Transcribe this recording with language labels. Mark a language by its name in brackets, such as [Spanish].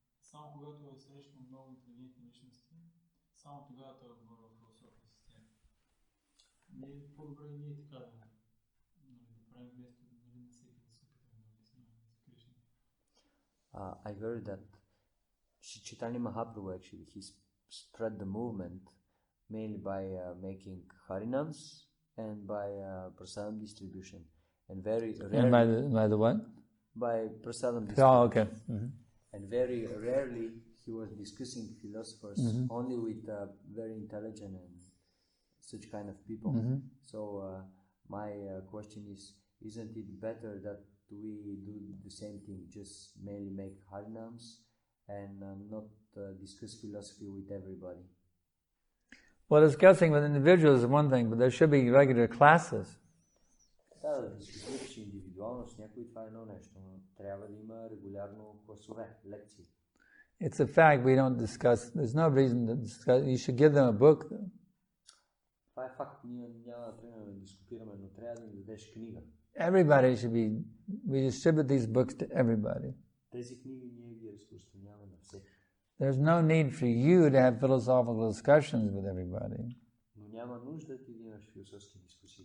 [Bulgarian] Само когато е срещнал много интелигентни личности, само тогава той е говорил философия с тях. Не е по-добре и ние така да правим вместо на всеки да се опитаме да обясняваме за Кришна. [English] I heard that Chaitanya Mahaprabhu actually he spread the movement mainly by making harinams and by prasadam distribution, and very rarely. And by the what? By prasadam distribution. Oh, okay. Mm-hmm. And very rarely he was discussing philosophers, only with very intelligent and such kind of people. So my question is, isn't it better that we do the same thing, just mainly make harinams and not discuss philosophy with everybody? Well, discussing with individuals is one thing, but there should be regular classes. [Bulgarian] Да дискутираш индивидуално с някой, това е едно нещо, но трябва да има регулярно класове, лекции. [English] It's a fact we don't discuss. There's no reason to discuss. You should give them a book. [Bulgarian] Това е факт, ние няма да тръгнем да дискутираме, но трябва да им дадеш книга. [English] Everybody should be. We distribute these books to everybody. [Bulgarian] Тези книги ние ги разпространяваме на всеки. [English] There's no need for you to have philosophical discussions with everybody. [Bulgarian] Но няма нужда ти да имаш философски дискусии.